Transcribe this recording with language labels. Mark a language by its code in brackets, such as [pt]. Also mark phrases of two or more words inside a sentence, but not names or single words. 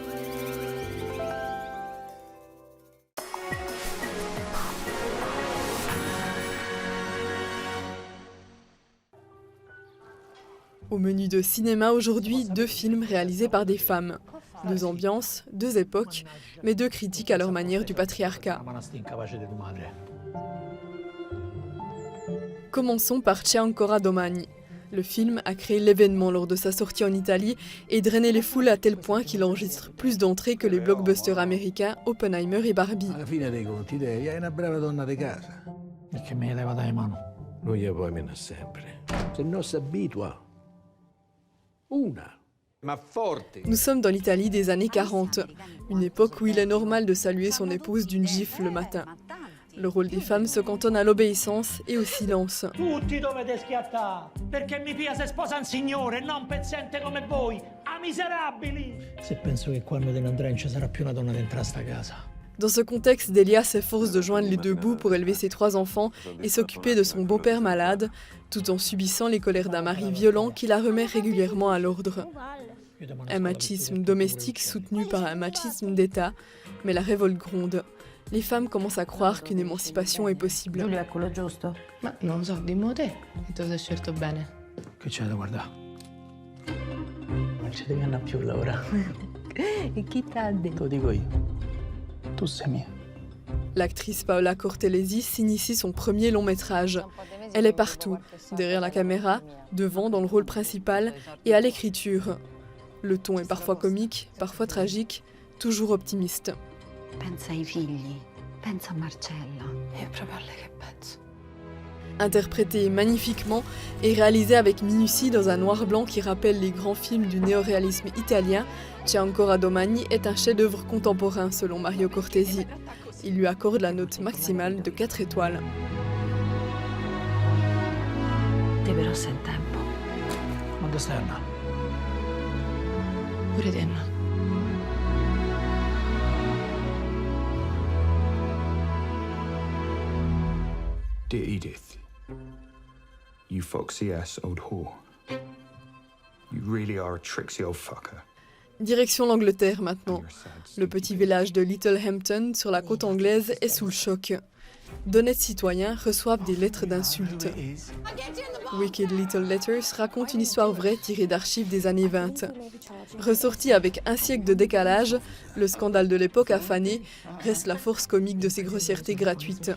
[fr] Au menu de cinéma aujourd'hui, 2 films réalisés par des femmes. 2 ambiances, 2 époques, mais 2 critiques à leur manière du patriarcat. Commençons par C'è ancora domani. Le film a créé l'événement lors de sa sortie en Italie et drainé les foules à tel point qu'il enregistre plus d'entrées que les blockbusters américains Oppenheimer et Barbie. [it] Alla fine dei conti lei è una brava donna di casa. E che me leva dalle mani. Non gli puoi meno sempre. Se no si abitua. Una. Ma forte. [fr] Nous sommes dans l'Italie des années 40, une époque où il est normal de saluer son épouse d'une gifle le matin. Le rôle des femmes se cantonne à l'obéissance et au silence. [it] Tutti dovete schiattare, perché mi pia se sposa un signore, non pezzente come voi, a miserabili! Se penso che quando te ne andrai non ci sarà più una donna dentro a sta casa. [fr] Dans ce contexte, Delia s'efforce de joindre les 2 bouts pour élever ses 3 enfants et s'occuper de son beau-père malade, tout en subissant les colères d'un mari violent qui la remet régulièrement à l'ordre. Un machisme domestique soutenu par un machisme d'État, mais la révolte gronde. Les femmes commencent à croire qu'une émancipation est possible. [it] Giulio è quello giusto? Ma non lo so, dimmo te. E tu sei scelto bene. Che c'è da guardare? Non ci devi andare più, Laura. E chi t'ha detto? Te lo dico io. Tu sei mia. [fr] L'actrice Paola Cortellesi signe ici son premier long métrage. Elle est partout, derrière la caméra, devant dans le rôle principal et à l'écriture. Le ton est parfois comique, parfois tragique, toujours optimiste. [it] Pensa ai figli, pensa a Marcella. È proprio a lei che penso. [fr] Interprété magnifiquement et réalisé avec minutie dans un noir-blanc qui rappelle les grands films du néoréalisme italien, C'è ancora domani est un chef-d'œuvre contemporain selon Mario Cortesi. Il lui accorde la note maximale de 4 étoiles. [it] Te però sei in tempo. Quando stai andando? Pure te, no? [en] Dear Edith, you foxy-ass old whore. You really are a tricksy old fucker. [fr] Direction l'Angleterre maintenant. Le petit village de Littlehampton sur la côte anglaise est sous le choc. D'honnêtes citoyens reçoivent des lettres d'insultes. Wicked Little Letters raconte une histoire vraie tirée d'archives des années 20. Ressorti avec un siècle de décalage, le scandale de l'époque affanée reste la force comique de ces grossièretés gratuites.